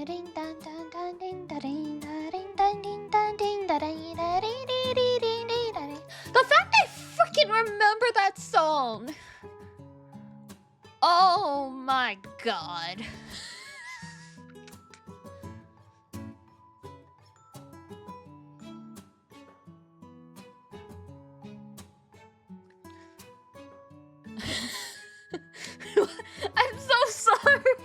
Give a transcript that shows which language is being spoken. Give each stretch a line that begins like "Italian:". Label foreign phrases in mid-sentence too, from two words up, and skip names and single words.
English: ding dang dang dang ding da ding da ding dang ding dang ding da ding da ding ding ding ding ding da ding. The fact I freaking remember that song. Oh my god. I'm so sorry.